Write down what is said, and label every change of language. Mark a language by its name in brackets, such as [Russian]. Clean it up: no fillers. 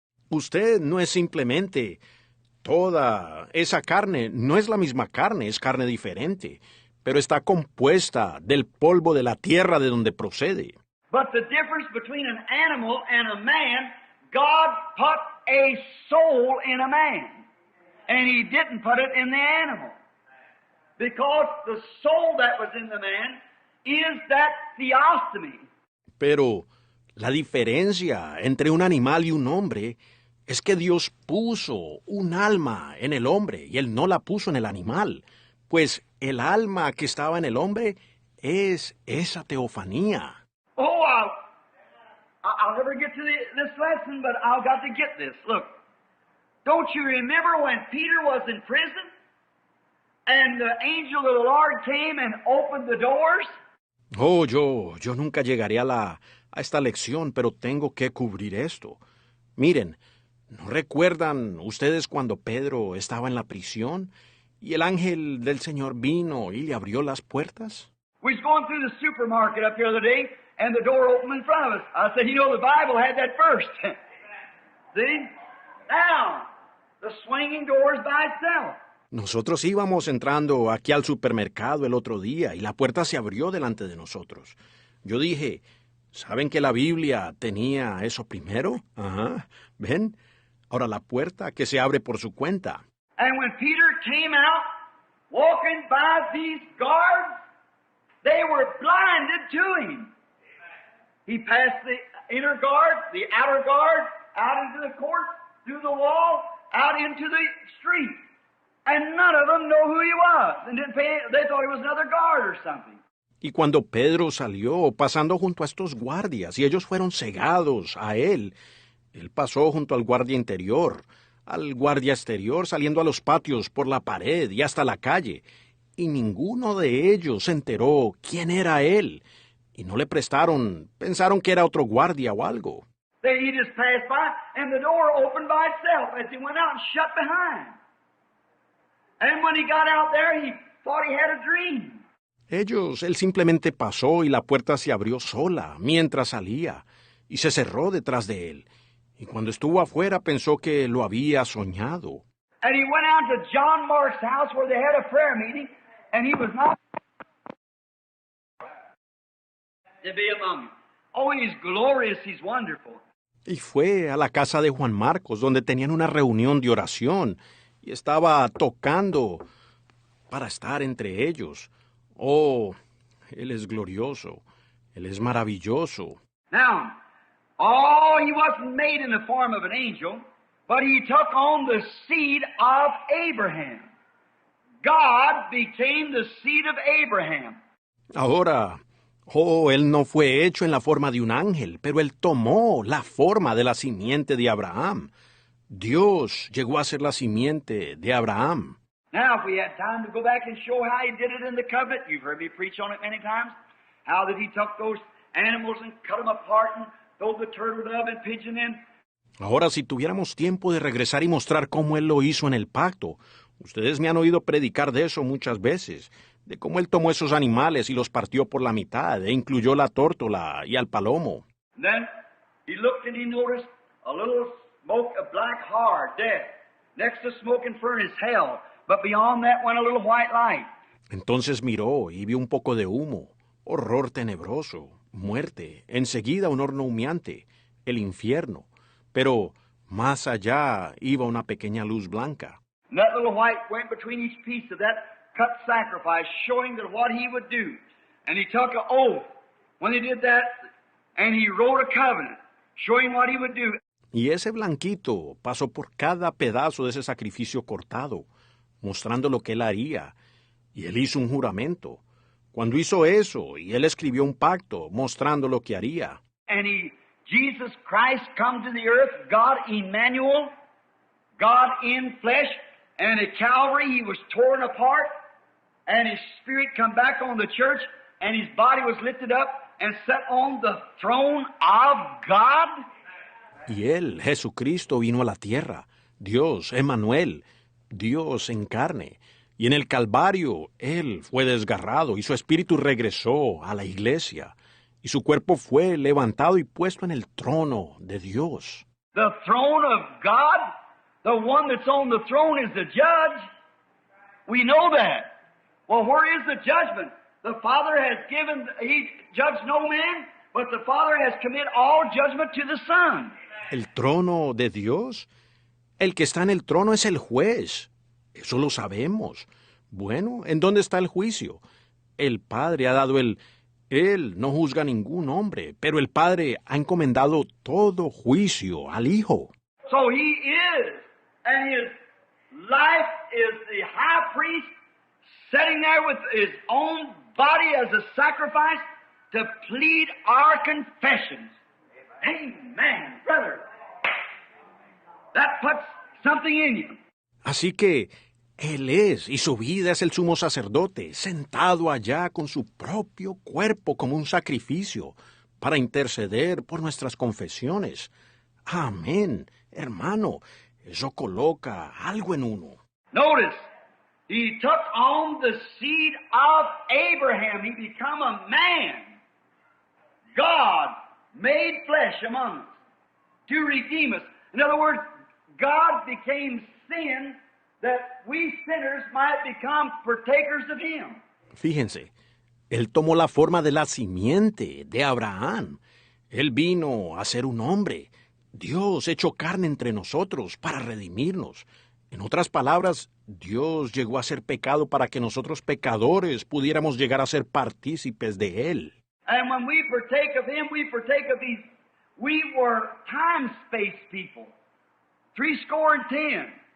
[Spanish] Usted no es simplemente toda esa carne, no es la misma carne, es carne diferente, pero está compuesta del polvo de la tierra de donde procede. [English] But the difference between an animal and a man, God put a soul in a man, and He didn't put it in the animal. Because the soul that was in the man is that theostomy. [Spanish] Pero la diferencia entre un animal y un hombre es que Dios puso un alma en el hombre y Él no la puso en el animal, pues el alma que estaba en el hombre es esa teofanía. [English] Oh, I'll never get to this lesson, but I've got to get this. Look, don't you remember when Peter was in prison and the angel of the Lord came and opened the doors? [Spanish] Oh, yo nunca llegaré a esta lección, pero tengo que cubrir esto. Miren, ¿no recuerdan ustedes cuando Pedro estaba en la prisión y el ángel del Señor vino y le abrió las puertas? [English] We was going through the supermarket up here the other day, and the door opened in front of us. I said, you know, the Bible had that first. See? Now, the swinging door is by itself. [Spanish] Nosotros íbamos entrando aquí al supermercado el otro día y la puerta se abrió delante de nosotros. Yo dije, ¿saben que la Biblia tenía eso primero? Ajá, ¿ven? Ahora la puerta que se abre por su cuenta. [English] And when Peter came out, walking by these guards, they were blinded to him. He passed the inner guard, the outer guard, out into the court, through the wall, out into the street. And none of them know who he was. And they thought he was another guard or something. [Spanish] Y cuando Pedro salió pasando junto a estos guardias y ellos fueron cegados a él pasó junto al guardia interior, al guardia exterior, saliendo a los patios por la pared y hasta la calle. Y ninguno de ellos se enteró quién era él. Y no le prestaron, pensaron que era otro guardia o algo. [English] He just passed by, and the door opened by itself as he went out and shut behind. And when he got out there, he thought he had a dream. [Spanish] Él simplemente pasó y la puerta se abrió sola mientras salía y se cerró detrás de él. Y cuando estuvo afuera pensó que lo había soñado. [English] And he went out to John Mark's house where they had a prayer meeting, and he was not to be among them. Oh, he's glorious, he's wonderful. [Spanish] Y fue a la casa de Juan Marcos, donde tenían una reunión de oración, y estaba tocando para estar entre ellos. Oh, Él es glorioso, Él es maravilloso. [English] Now, he wasn't made in the form of an angel, but he took on the seed of Abraham. God became the seed of Abraham. [Spanish] Ahora, él no fue hecho en la forma de un ángel, pero él tomó la forma de la simiente de Abraham. Dios llegó a ser la simiente de Abraham. [English] Now, if we had time to go back and show how he did it in the covenant, you've heard me preach on it many times, how that he took those animals and cut them apart and threw the turtle dove and pigeon in. [Spanish] Ahora, si tuviéramos tiempo de regresar y mostrar cómo él lo hizo en el pacto, ustedes me han oído predicar de eso muchas veces, de cómo él tomó esos animales y los partió por la mitad, e incluyó la tórtola y al palomo. [English] And then he looked and he noticed a little smoke of black hard, death. Next to smoking furnace, hell. But beyond that went a little white light. [Spanish] Entonces miró y vio un poco de humo, horror tenebroso, muerte, enseguida un horno humeante, el infierno. Pero más allá iba una pequeña luz blanca. [English] And that little white went between each piece of that cut sacrifice, showing that what he would do. And he took an oath when he did that, and he wrote a covenant, showing what he would do. [Spanish] Y ese blanquito pasó por cada pedazo de ese sacrificio cortado, mostrando lo que él haría. Y él hizo un juramento. Cuando hizo eso, y él escribió un pacto, mostrando lo que haría. [English] And Jesus Christ come to the earth, God Emmanuel, God in flesh, and at Calvary he was torn apart, and his spirit come back on the church, and his body was lifted up and set on the throne of God. [Spanish] Y él, Jesucristo, vino a la tierra, Dios, Emmanuel, Dios en carne. Y en el Calvario, él fue desgarrado y su espíritu regresó a la iglesia. Y su cuerpo fue levantado y puesto en el trono de Dios. [English] The throne of God, the one that's on the throne is the judge. We know that. Well, where is the judgment? The Father has given, he judged no man, but the Father has committed all judgment to the Son. [Spanish] El trono de Dios, el que está en el trono es el juez. Eso lo sabemos. Bueno, ¿en dónde está el juicio? El Padre ha dado Él no juzga a ningún hombre, pero el Padre ha encomendado todo juicio al Hijo. [English] So he is, and his life is the high priest sitting there with his own body as a sacrifice to plead our confessions. Amen, brother. That puts something in you. [Spanish] Así que Él es, y su vida es el sumo sacerdote, sentado allá con su propio cuerpo como un sacrificio, para interceder por nuestras confesiones. Amén, hermano, eso coloca algo en uno. [English] Notice, he took on the seed of Abraham. He became a man. God made flesh among us to redeem us. In other words, God became sin that we sinners might become partakers of him. [Spanish] Fíjense, él tomó la forma de la simiente de Abraham. Él vino a ser un hombre, Dios hecho carne entre nosotros para redimirnos. En otras palabras, Dios llegó a ser pecado para que nosotros pecadores pudiéramos llegar a ser partícipes de él. [English] And when we partake of him, we partake of these. We were time-space people, 70.